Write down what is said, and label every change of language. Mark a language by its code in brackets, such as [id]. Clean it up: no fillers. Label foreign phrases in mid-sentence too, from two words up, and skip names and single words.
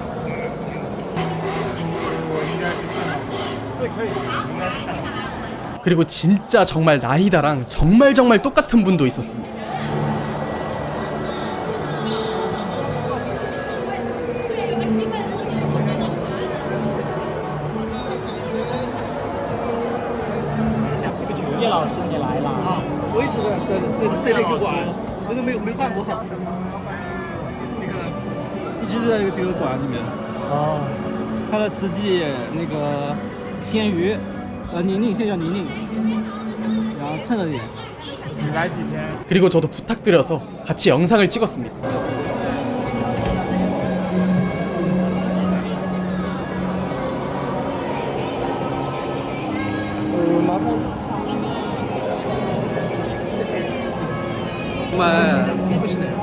[ko] 그리고 진짜 정말 나이다랑 정말 똑같은 분도 있었습니다. [zh] 叶老师你来了啊！我一直在这个馆，我都没换过。一直在这个馆里面。哦。它的慈济那个鲜鱼，宁宁，现在叫宁宁。然后蹭了点。你来几天？ [ko] 그리고 저도 부탁드려서 같이 영상을 찍었습니다. 정말 예쁘시네요.